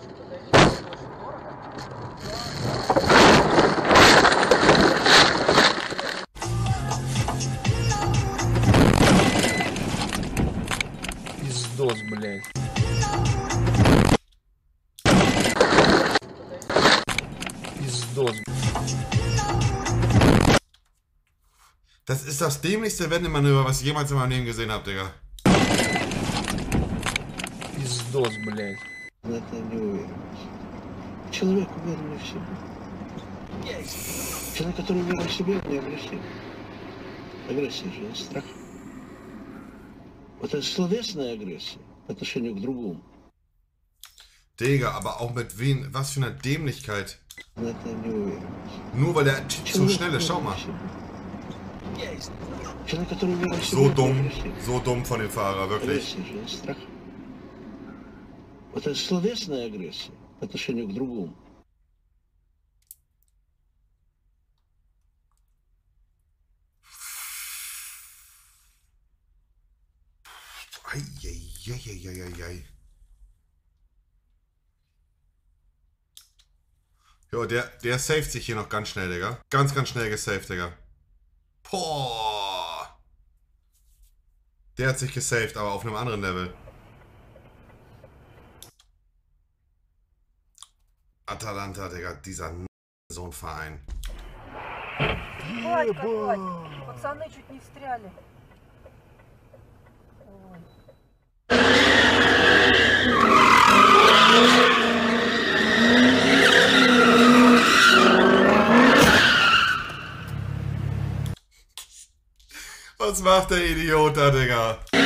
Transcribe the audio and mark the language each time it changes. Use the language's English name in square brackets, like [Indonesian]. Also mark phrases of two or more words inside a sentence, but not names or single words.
[Russian] Пиздос, блядь. Пиздос. [German] Das ist das dämlichste Wendemanöver, was ich jemals in meinem Leben gesehen habe, Digga. [Russian] Пиздос, блядь. Это неуверенность. Человек, уверенный в себе. Человек, который уверен в себе, не агрессивен. Агрессия же не страх. Вот это словесная агрессия по отношению к другому. [German] Digga, aber auch mit wen, was für eine Dämlichkeit. [Russian] Это неуверенность. [German] Nur weil der Typ so schnell ist, schau mal. [Russian] Человек, который умирает сегодня, [German] So dumm von dem Fahrer, wirklich. [Russian] агрессия же не страх. Это словесная агрессия по отношению к другому. Eieieiei. [German] Jo, der saved sich hier noch ganz schnell, Digga. Ganz schnell gesaved, Digga. Boah. Der hat sich gesaved, aber auf einem anderen Level. Atalanta, Digga, dieser so ein Verein. [Russian] Пацаны чуть не встряли. [German] Was macht der Idiot da, Digga?